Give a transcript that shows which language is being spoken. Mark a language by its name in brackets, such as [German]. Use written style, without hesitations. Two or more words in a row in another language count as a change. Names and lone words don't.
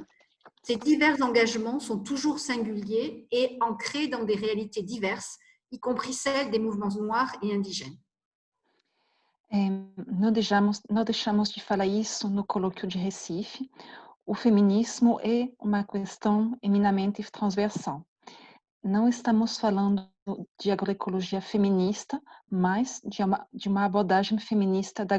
[French] Ces divers engagements sont toujours singuliers et ancrés dans des réalités diverses, y compris celles des mouvements noirs et indigènes. [Portuguese] Não deixamos de falar isso no colóquio de Recife. O feminismo é uma questão eminamente transversal. Não estamos falando de agroecologia feminista, mas de uma abordagem feminista da